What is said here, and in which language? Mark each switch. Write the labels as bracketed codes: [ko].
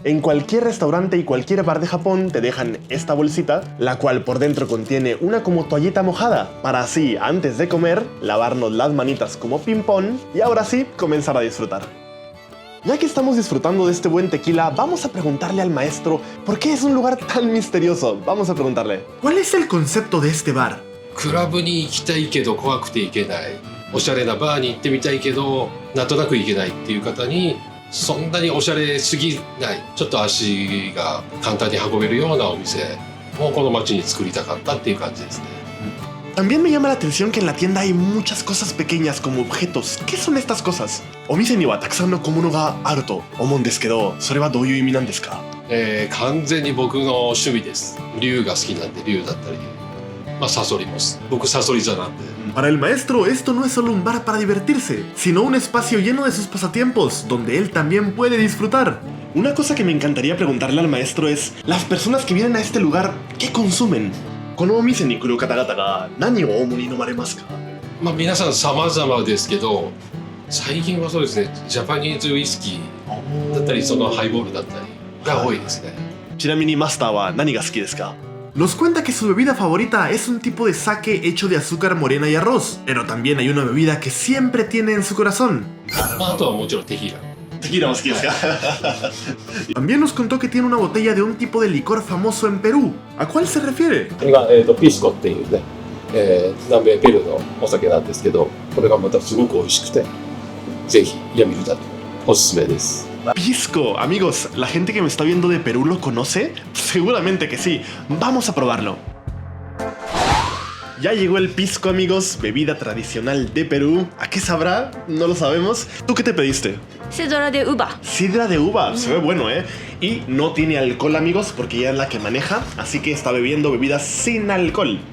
[es] En cualquier restaurante y cualquier bar de Japón te dejan esta bolsita, la cual por dentro contiene una como toallita mojada, para así, antes de comer, lavarnos las manitas como ping-pong y ahora sí, comenzar a disfrutar. Ya que estamos disfrutando de este buen tequila, vamos a preguntarle al maestro por qué es un lugar tan misterioso. Vamos a preguntarle. ¿Cuál es el concepto de este bar? [ja] クラブに行きたいけど怖くて行けない、おしゃれなバーに行ってみたいけどなんとなく行けないっていう方に、そんなにおしゃれすぎない、ちょっと足が簡単に運べるようなお店をこの街に作りたかったっていう感じですね。 [es] También me llama la atención que en la tienda hay muchas cosas pequeñas como objetos. ¿Qué son estas cosas? [ja] Omise ni wa takusan no komono ga aru to omou un desu kedo, ¿sore wa dou yu imi nan desu ka? 完全に僕の趣味です。竜が好きなんで竜だったり、サソリも僕サソリ座なんで。 [es] Para el maestro, esto no es solo un bar para divertirse, sino un espacio lleno de sus pasatiempos, donde él también puede disfrutar. Una cosa que me encantaría preguntarle al maestro es, las personas que vienen a este lugar, ¿qué consumen? [ja] このお店に来る方々が何を主に飲まれますか？皆さん様々ですけど、最近はそうですね、ジャパニーズウイスキーだったり、そのハイボールだったりが多いですね。ちなみにマスターは何が好きですか？ [es] Nos cuenta que su bebida favorita es un tipo de sake hecho de azúcar morena y arroz, pero también hay una bebida que siempre tiene en su corazón. [ja] あとはもちろんテキーラ。 [es] Tequila más que También nos contó que tiene una botella de un tipo de licor famoso en Perú. ¿A cuál se refiere? [ja] これがピスコっていうね、南米ペルーのお酒なんですけど、これがまたすごく美味しくて、ぜひヤミルだとおすすめです。 [es] Pisco, amigos, ¿la gente que me está viendo de Perú lo conoce? Seguramente que sí. Vamos a probarlo. Ya llegó el pisco, amigos, bebida tradicional de Perú. ¿A qué sabrá? No lo sabemos. ¿Tú qué te pediste? Sidra de uva. Sidra de uva, se ve bueno, ¿eh? Y no tiene alcohol, amigos, porque ella es la que maneja, así que está bebiendo bebidas sin alcohol.